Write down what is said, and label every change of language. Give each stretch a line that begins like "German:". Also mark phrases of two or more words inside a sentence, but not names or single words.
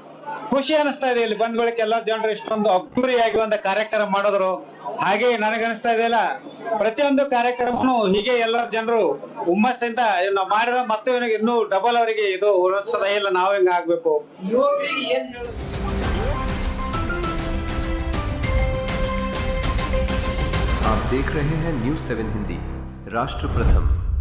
Kannada: ಖುಷಿ ಅನಿಸ್ತಾ ಇದೆ। ಇಲ್ಲಿ ಬಂದ ಬಳಿಕ ಎಲ್ಲ ಜನರು ಇಷ್ಟೊಂದು ಅದ್ದೂರಿಯಾಗಿ ಒಂದು ಕಾರ್ಯಕ್ರಮ ಮಾಡಿದ್ರು। ಹಾಗೆ ನನಗನಿಸ್ತಾ ಇದೆಯಲ್ಲ, ಪ್ರತಿಯೊಂದು ಕಾರ್ಯಕ್ರಮನು ಹೀಗೆ ಎಲ್ಲ ಜನರು ಹುಮ್ಮಸ್ಸಿಂದ ನಾವು ಮಾಡಿದ ಮತ್ತೆ ಇನ್ನೂ ಡಬಲ್ ಅವರಿಗೆ ಇದು ಉಳಿಸ್ತದ ಇಲ್ಲ, ನಾವು ಹಿಂಗ ಆಗ್ಬೇಕು।
Hindi: आप देख रहे हैं न्यूज़ 7 हिंदी, राष्ट्र प्रथम।